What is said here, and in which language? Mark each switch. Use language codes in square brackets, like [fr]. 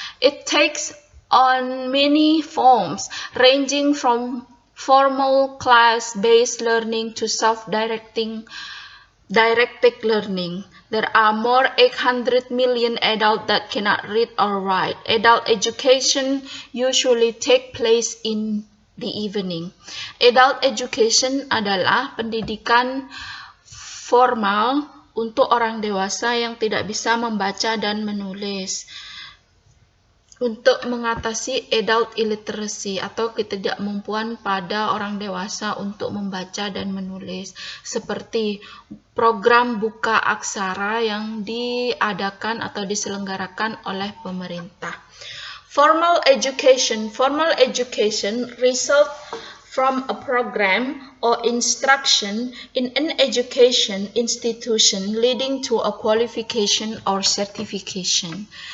[en] It takes on many forms, ranging from formal class-based learning to self-directed learning. There are more 800 million adults that cannot read or write. Adult education usually takes place in the evening. [id] Adult education adalah pendidikan formal untuk orang dewasa yang tidak bisa membaca dan menulis. Untuk mengatasi adult illiteracy atau ketidakmampuan pada orang dewasa untuk membaca dan menulis, seperti program buka aksara yang diadakan atau diselenggarakan oleh pemerintah. [en] Formal education result from a program or instruction in an education institution leading to a qualification or certification.